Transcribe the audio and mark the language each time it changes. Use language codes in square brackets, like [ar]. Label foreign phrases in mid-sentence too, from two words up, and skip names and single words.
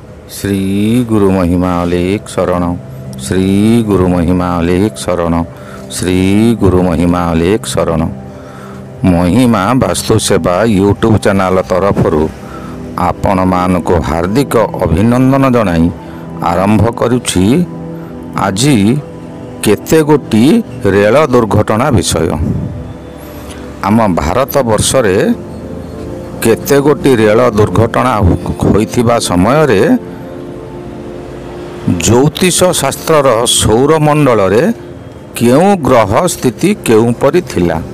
[or] ଶ୍ରୀ ଗୁରୁ ମହିମା ଅଲେଖ ଶରଣ। ଶ୍ରୀ ଗୁରୁ ମହିମା ଅଲେଖ ଶରଣ। ଶ୍ରୀ ଗୁରୁ ମହିମା ଅଲେଖ ଶରଣ। ମହିମା ବାସ୍ତୁ ସେବା ୟୁଟ୍ୟୁବ ଚ୍ୟାନେଲ ତରଫରୁ ଆପଣ ମାନ କୁ ହାର୍ଦ୍ଦିକ ଅଭିନନ୍ଦନ ଜଣାଇ ଆରମ୍ଭ କରୁଛି ଆଜି କେତେ ଗୋଟି ରେଳ ଦୁର୍ଘଟଣା ବିଷୟ। ଆମ ଭାରତ ବର୍ଷ ରେ କେତେ ଗୋଟି ରେଳ ଦୁର୍ଘଟଣା ହୋଇଥିବା ସମୟ ରେ ଜ୍ୟୋତିଷ ଶାସ୍ତ୍ରର ସୌରମଣ୍ଡଳ ରେ କେଉଁ ଗ୍ରହ ସ୍ଥିତି କେଉଁ ପରି ଥିଲା।